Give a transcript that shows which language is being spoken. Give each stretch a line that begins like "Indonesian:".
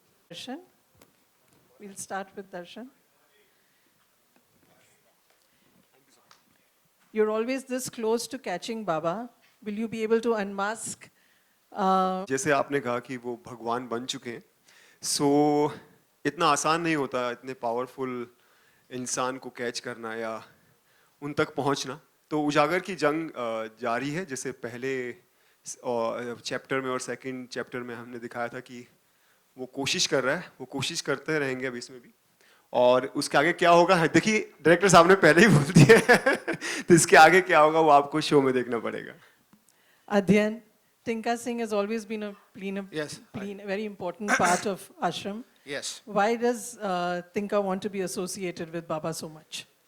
English: Darshan. We'll start with Darshan. You're always this close to catching Baba. Will you be able to unmask?
Hindi: जैसे आपने कहा कि वो भगवान बन चुके हैं, सो इतना आसान नहीं होता इतने पावरफुल इंसान को कैच करना या उन तक पहुंचना. तो उजागर की जंग जारी है. जैसे पहले चैप्टर में और सेकंड चैप्टर में हमने दिखाया था कि वो कोशिश कर रहा है, वो कोशिश करते रहेंगे अभी इसमें भी. और उसके आगे क्या होगा, देखिए डायरेक्टर साहब ने पहले ही बोल दिया है. तो इसके आगे क्या होगा वो आपको शो में देखना पड़ेगा.
English: Adhyayan, Tinka Singh has always been a Yes, very important part of Aashram. yes. Why does Tinka want to be associated with Baba so much?